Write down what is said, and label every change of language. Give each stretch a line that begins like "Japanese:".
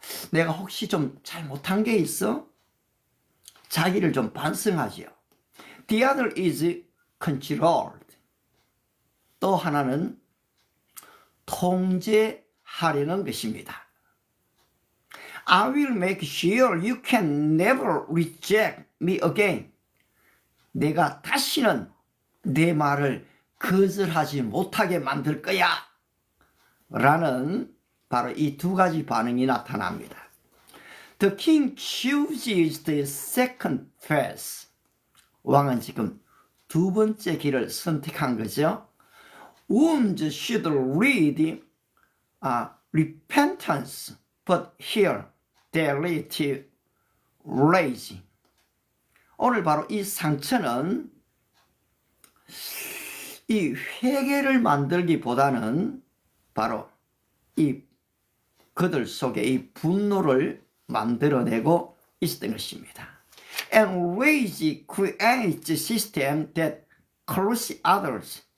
Korean: 내가 혹시 좀 잘못한 게 있어? 자기를 좀 반성하지요.
English: The other is controlled.
Korean: 또 하나는 통제하려는 것입니다.
English: I will make sure you can never reject me again.
Korean: 내가 다시는 내 말을 거절하지 못하게 만들 거야. 라는 바로 이 두 가지 반응이 나타납니다.
English: The king chooses the second path.
Korean: 왕은 지금 두 번째 길을 선택한 거죠.
English: Wounds should lead repentance, but here they lead to rage.
Korean: 오늘 바로 이 상처는 이 회개를 만들기보다는 바로 이 그들 속에 이 분노를 만들어내고 있었던 것입니다.
English: And rage creates a system that crushes others.